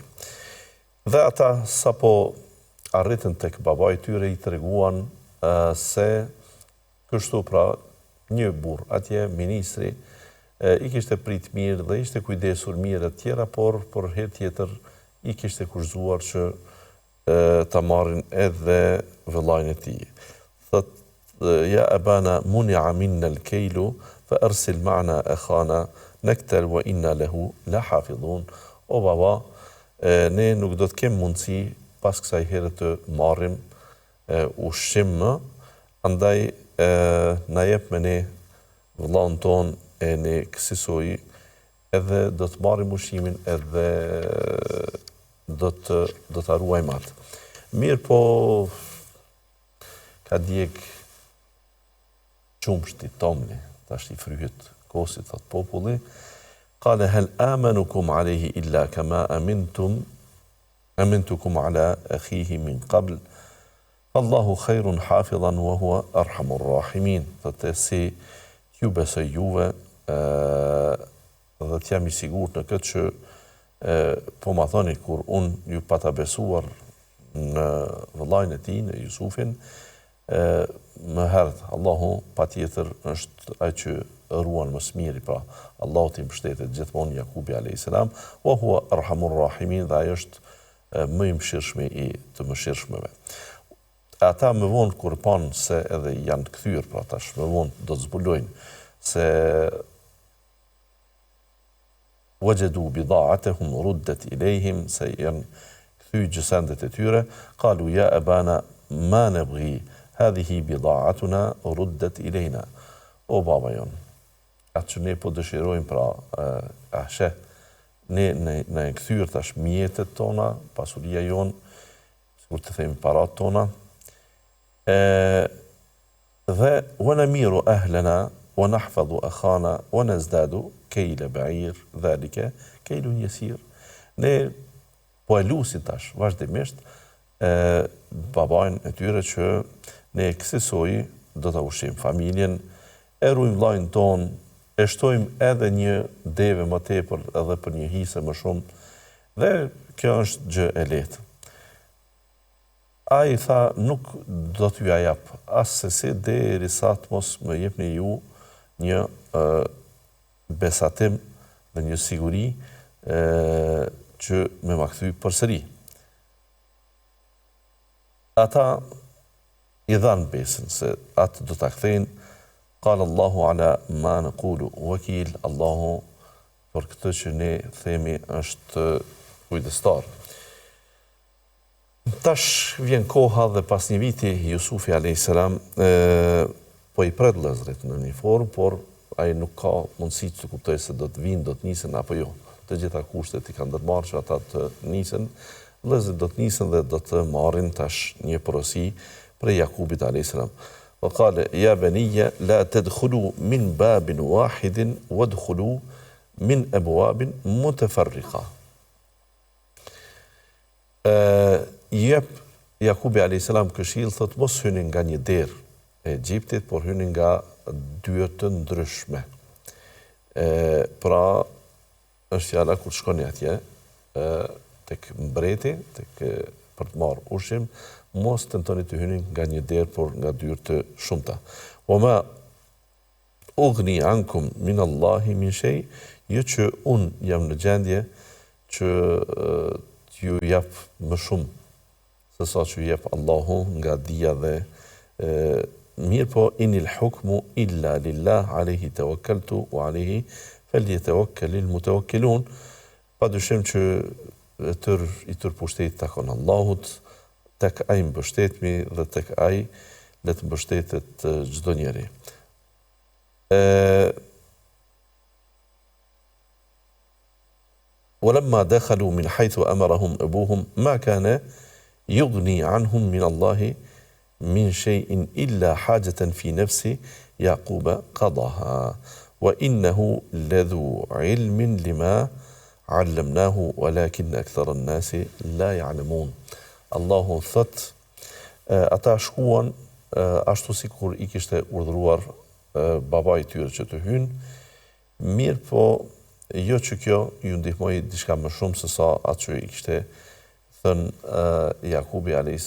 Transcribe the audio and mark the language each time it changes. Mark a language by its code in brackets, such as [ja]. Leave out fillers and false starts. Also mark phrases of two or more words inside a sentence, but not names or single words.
[sq] Dhe ata sapo arritën tek babai i tyre i treguan se kështu pra një burr atje, ministri, i kishte prit mirë dhe ishte kujdesur mirë e tjera, por për herë tjetër i kishte kushzuar që ta marrin edhe vëllain e tij. [ar] Thot, يا أبانا منع منا الكيل فأرسل معنا أخانا نكتل وإنا له لحافظون. [sq] O baba, ne nuk do të kem mundësi pas kësaj here të marrim ushqim më, andaj na jep me ne vëllain ton e ne kësaj edhe do të marrim ushqimin edhe do ta ruajmë atë. Mirë po ka djeg qumshti tomli, tash i fryhet kosi, thot populli, [ar] قال هل آمنكم عليه إلا كما أمنتكم على أخيه من قبل الله خير حافظا وهو أرحم الراحمين. [sq] Thotë si ju besoj juve dhe t'jam i sigurt në këtë që po ma thoni kur unë ju pata besuar në vëllain e tij, në Jusufin, më herët, Allahu patjetër është ai që ruan më së miri, pra Allahu t'i mbështetet gjithmonë Jakubi [ar] عليه السلام, وهو أرحم الراحمين, [sq] dhe ai është më i mëshirshmi i të mëshirshmëve. Ata më vonë kur panë se edhe janë kthyer, pra tash më vonë do të zbulojnë se [ar] وجدوا بضاعتهم ردت إليهم, [sq] se janë kthy gjësendet e tyre, [ar] قالوا يا أبانا ما نبغي هذه بضاعتنا ردت إلينا. [sq] O baba jon, atë që ne po dëshirojmë, pra ne e kthyer tash mjetet tona, pasuria jon, sikur të themi parat tona, dhe [ar] ونمير أهلنا ونحفظ أخانا ونزداد كيل بعير ذلك كيل يسير. [sq] Ne po e lusin tash vazhdimisht babain e tyre që ne kësaj do ta ushqim familjen, e ruajmë vllain ton, e shtojmë edhe një deve më tepër edhe për një hise më shumë, dhe kjo është gjë e lehtë. Ai tha nuk do t'ju ja jap as se si derisa të mos më jepni ju një besatim dhe një siguri që me ma kthy përsëri. Ata i dhanë besën se atë do ta kthejnë. [ar] قال الله على ما نقول وكيل, [sq] Allahu për këtë që ne themi është kujdestar. Tash vjen koha dhe pas një viti Jusufi [ar] عليه السلام [sq] po i pret vëllezrit në një formë, por ai nuk ka mundësi të kuptojë se do të vinë, do të nisen apo jo. Të gjitha kushtet i kanë ndërmarrë që ata të nisen, vëllezrit do të nisen dhe do të marrin tash një porosi prej Jakubit [ar] عليه السلام. وقال يا بني لا تدخلوا من باب واحد وادخلوا من أبواب متفرقة. [sq] Jep Jakubi a.s. këshill thot mos hyni nga një derë e Egjiptit, por hyni nga dyert të ndryshme. Pra, është fjala kur shkoni atje, tek mbreti, për të marrë ushqim, mos tentoni të hyni nga një derë, por nga dyert të shumta. [ar] وما أغني عنكم من الله من شيء, [sq] jo që unë jam në gjendje që t'ju jap më shumë se sa që jep Allahu nga dia dhe mirë po [ar] إن الحكم إلا لله عليه توكلت وعليه فليتوكل المتوكلون. [sq] Padyshim që i tër pushtet takon Allahut, tek ai mbështetemi dhe tek ai le të mbështetet çdo njeri. [ar] ولما دخلوا من حيث أمرهم أبوهم ما كان يغني عنهم من الله من شيء إلا حاجة في نفس يعقوب قضاها وإنه لذو علم لما علمناه ولكن أكثر الناس لا يعلمون. [sq] Allahu thot, ata shkuan ashtu si kur i kishte urdhëruar baba i tyre që të hynë, mirë po jo që kjo ju ndihmoi diçka më shumë se sa atë që i kishte thënë Jakubi a.s.